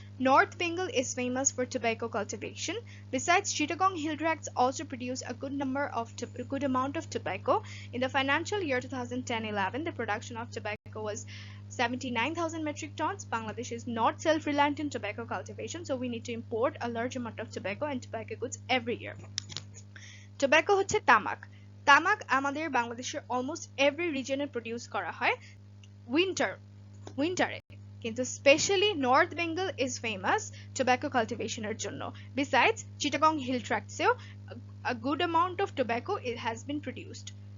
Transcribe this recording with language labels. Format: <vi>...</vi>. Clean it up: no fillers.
<en>North Bengal is famous for tobacco cultivation. Besides, Chittagong hill tracts also produce a good amount of tobacco. In the financial year 2010-11, the production of tobacco was 79,000 metric tons. Bangladesh is not self-reliant in tobacco cultivation, so we need to import a large amount of tobacco and tobacco goods every year. Tobacco</en> <bn>হচ্ছে তামাক। তামাক আমাদের বাংলাদেশের</bn> <en>almost every রিজনে produce</en> <bn>করা হয়</bn> <en>উইন্টারে,</en> <bn>কিন্তু</bn> <en>specially North Bengal is famous tobacco কাল্টিভেশনের</en> <bn>জন্য।</bn> <en>Besides Chittagong Hill ট্র্যাক্টসেও a good amount of tobacco it has been produced.</en>